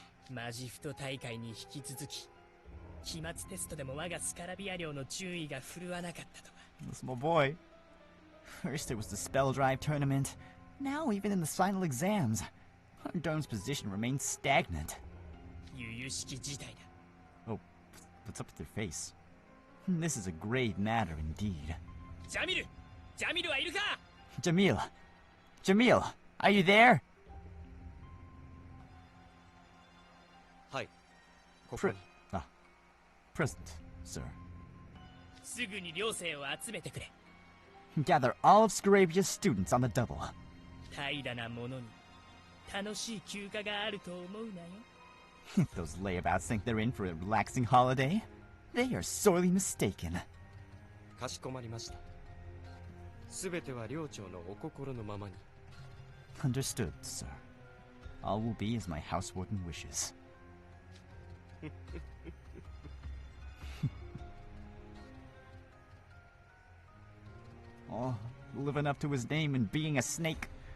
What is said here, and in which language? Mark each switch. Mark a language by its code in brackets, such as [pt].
[ja] マジフト大会に引き続き、期末テストでも我がスカラビア寮の順位が振るわなかったとは。 [en] This my boy. First it was the spell drive tournament. Now even in the final exams, our dome's position remains stagnant. [ja] 由々しき事態だ。 [en] Oh, what's up with your face? This is a grave matter indeed. [ja] ジャミル！ジャミルはいるか？ [en] Jamil! Jamil! Are you there? [ja] はい。ここ [en] Pre [ja] に。 [en] Present, sir. [ja] すぐに寮生を集めてくれ。 [en] Gather all of Scarabia's students on the double. [ja] 怠惰な者に楽しい休暇があると思うなよ。 [en] Those layabouts think they're in for a relaxing holiday? They are sorely mistaken. [ja] かしこまりました。すべては寮長のお心のままに。 [en] Understood, sir. All will be as my house warden wishes. Oh, living up to his name and being a snake.